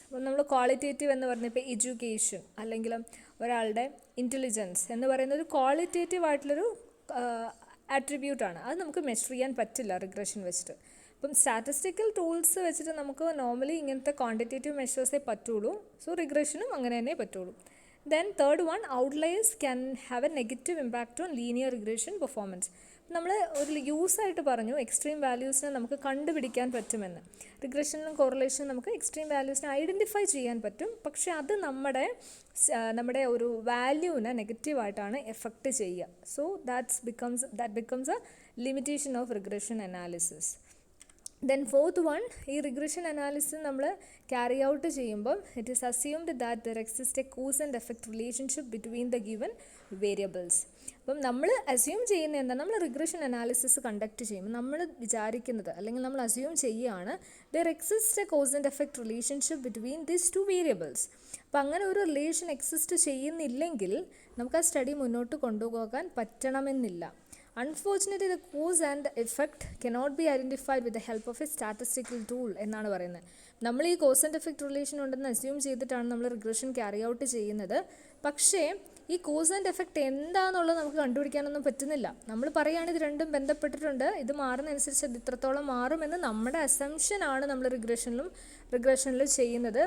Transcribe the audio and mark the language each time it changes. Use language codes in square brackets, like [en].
[ml] അപ്പം നമ്മൾ ക്വാളിറ്റേറ്റീവ് എന്ന് പറഞ്ഞപ്പോൾ എഡ്യൂക്കേഷൻ അല്ലെങ്കിൽ ഒരാളുടെ ഇൻ്റലിജൻസ് എന്ന് പറയുന്നത് ഒരു ക്വാളിറ്റേറ്റീവ് ആയിട്ടുള്ളൊരു ആട്രിബ്യൂട്ടാണ്. അത് നമുക്ക് മെഷർ ചെയ്യാൻ പറ്റില്ല റിഗ്രഷൻ വെച്ചിട്ട്. അപ്പം സ്റ്റാറ്റിസ്റ്റിക്കൽ ടൂൾസ് വെച്ചിട്ട് നമുക്ക് നോർമലി ഇങ്ങനത്തെ ക്വാണ്ടിറ്റേറ്റീവ് മെഷേഴ്സേ പറ്റുള്ളൂ. സോ റിഗ്രഷനും അങ്ങനെ തന്നെ പറ്റുള്ളൂ. [en] Then third one, outliers can have a negative impact on linear regression performance. [ml] നമ്മൾ ഒരു യൂസായിട്ട് പറഞ്ഞു എക്സ്ട്രീം വാല്യൂസിനെ നമുക്ക് കണ്ടുപിടിക്കാൻ പറ്റുമെന്ന്. റിഗ്രഷനിലും കോറിലേഷനും നമുക്ക് എക്സ്ട്രീം വാല്യൂസിനെ ഐഡൻറ്റിഫൈ ചെയ്യാൻ പറ്റും, പക്ഷേ അത് നമ്മുടെ ഒരു വാല്യൂവിനെ നെഗറ്റീവായിട്ടാണ് എഫക്റ്റ് ചെയ്യുക. [en] So that becomes a limitation of regression analysis. Then fourth one, [ml] ഈ റിഗ്രഷൻ അനാലിസിസ് നമ്മൾ ക്യാരി ഔട്ട് ചെയ്യുമ്പോൾ [en] It is assumed that there exist a cause and effect relationship between the given variables. [ml] അപ്പം നമ്മൾ assume ചെയ്യുന്ന എന്താ, നമ്മൾ regression analysis conduct ചെയ്യുമ്പോൾ നമ്മൾ വിചാരിക്കുന്നത് അല്ലെങ്കിൽ നമ്മൾ അസ്യൂം ചെയ്യുകയാണ് [en] There exist a cause and effect relationship between these two variables. [ml] അപ്പം അങ്ങനെ ഒരു റിലേഷൻ എക്സിസ്റ്റ് ചെയ്യുന്നില്ലെങ്കിൽ നമുക്ക് ആ സ്റ്റഡി മുന്നോട്ട് കൊണ്ടുപോകാൻ പറ്റണമെന്നില്ല. [en] Unfortunately, the cause and effect cannot be identified with the help of a statistical tool [ml] എന്നാണ് പറയുന്നത്. നമ്മൾ ഈ കോസ് ആൻഡ് എഫക്റ്റ് റിലേഷൻ ഉണ്ടെന്ന് അസ്യൂം ചെയ്തിട്ടാണ് നമ്മൾ റിഗ്രഷൻ ക്യാരി ഔട്ട് ചെയ്യുന്നത്. പക്ഷേ ഈ കോസ് ആൻഡ് എഫക്റ്റ് എന്താണെന്നുള്ളത് നമുക്ക് കണ്ടുപിടിക്കാനൊന്നും പറ്റുന്നില്ല. നമ്മൾ പറയുകയാണ് ഇത് രണ്ടും ബന്ധപ്പെട്ടിട്ടുണ്ട്, ഇത് മാറുന്നതനുസരിച്ച് അത് ഇത്രത്തോളം മാറുമെന്ന് നമ്മുടെ അസംഷനാണ് നമ്മൾ റിഗ്രഷനിൽ ചെയ്യുന്നത്.